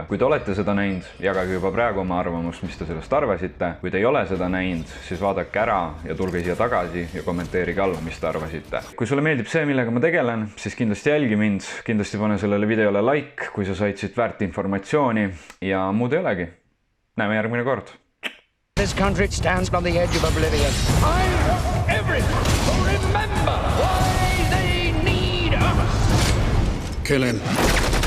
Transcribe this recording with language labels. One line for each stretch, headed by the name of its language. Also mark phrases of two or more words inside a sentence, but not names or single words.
Estonian: Kui te olete seda näinud, jagage juba praegu oma arvamust, mis te sellest arvasite. Kui te ei ole seda näinud, siis vaadake ära ja tulge siia tagasi ja kommenteerige alla, mis te arvasite. Kui sulle meeldib see, millega ma tegelen, siis kindlasti jälgi mind, kindlasti pane sellele videole like, kui sa said siit väärt informatsiooni ja muud ei olegi. Näeme järgmine kord.
English: This country stands on the edge of oblivion. I want everyone to remember why they need us. Kill him.